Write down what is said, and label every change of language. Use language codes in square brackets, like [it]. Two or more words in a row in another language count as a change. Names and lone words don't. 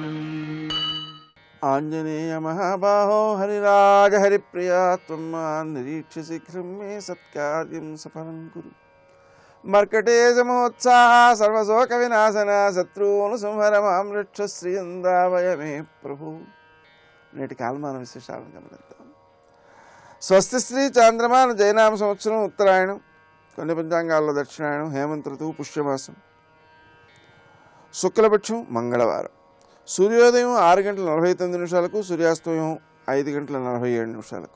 [sa] आञ्जनेय महाबाहो हरिराज हरिप्रिया त्वं मां निरीक्ष्य शीघ्रं मे सत्कार्यं सफलं कुरु। मर्कटेशमोत्साह सर्वशोकविनाशन शत्रूनुसंहर मां रक्ष श्रियन्दावय मे प्रभु। [te] నేటి కాలమాన విశేషాలను గమనిద్దాం. స్వస్తి శ్రీ చాంద్రమాన జైనామ సంవత్సరం ఉత్తరాయణం, కొన్ని పంచాంగాల్లో దక్షిణాయనం, హేమంత ఋతువు, పుష్యమాసం, శుక్లపక్షం, మంగళవారం. సూర్యోదయం 6:49, సూర్యాస్తమయం 5:47.